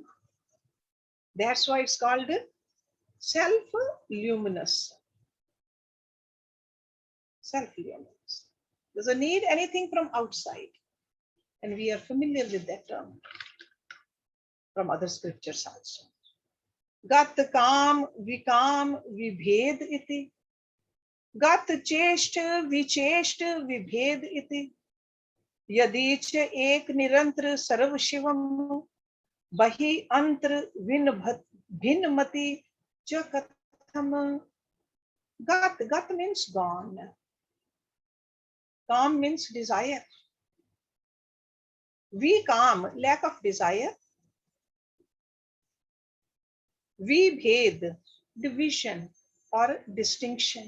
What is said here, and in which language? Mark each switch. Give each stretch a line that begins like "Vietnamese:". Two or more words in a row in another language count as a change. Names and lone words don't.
English: That's why it's called self-luminous. Self-luminous. Doesn't need anything from outside. And we are familiar with that term from other scriptures also.
Sanskrit: गत काम विकाम विभेद इति. गत चेष्टा विचेष्ट विभेद इति. यदि च एक निरन्तर सर्व शिवम् बहि अन्तर विन्मति च कथम्.
English: Gat means gone. Kam means desire. Vikam, lack of desire. Vibhed, division or distinction.